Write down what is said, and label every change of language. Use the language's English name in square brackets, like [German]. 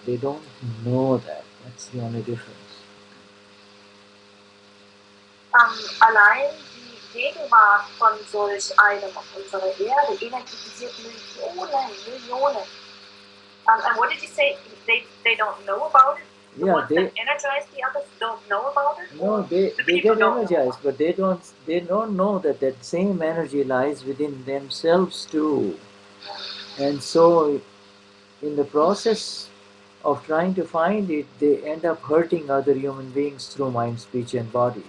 [English] They don't know that. That's the only difference. [German] Allein die Gegenwart von solch einem auf unserer Erde energetisiert Millionen. [English] And what did you say? They don't know about it? The ones that energize the others don't know about it? No, they get energized, but they don't know that that same energy lies within themselves too. And so in the process of trying to find it, they end up hurting other human beings through mind, speech and body.